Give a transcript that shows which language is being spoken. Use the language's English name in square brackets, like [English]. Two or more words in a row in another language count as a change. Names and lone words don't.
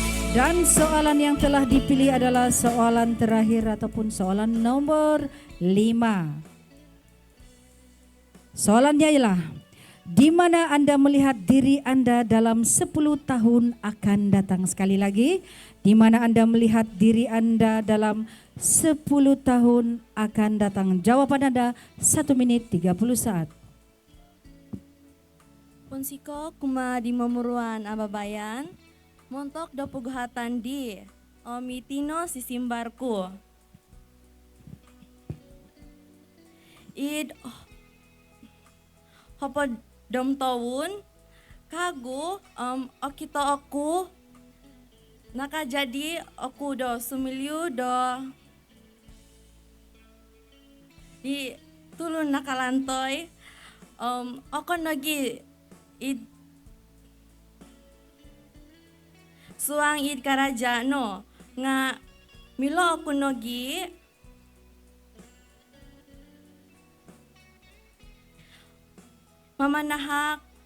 [Malay] Dan soalan yang telah dipilih adalah soalan terakhir ataupun soalan nomor 5. Soalannya ialah, di mana Anda melihat diri Anda dalam 10 tahun akan datang? Sekali lagi, di mana Anda melihat diri Anda dalam 10 tahun akan datang? Jawaban Anda 1 menit 30 saat. [Central Dusun] Ponsiko kuma di memuruan ababayan, montok do puguhatan di omitino sisimbarku. Id hopo dom tawun kagu okito aku naka jadi aku do sumilyu do di tulun nakalantoy okon lagi id suang id karaja no nga milo aku nogi mamanahak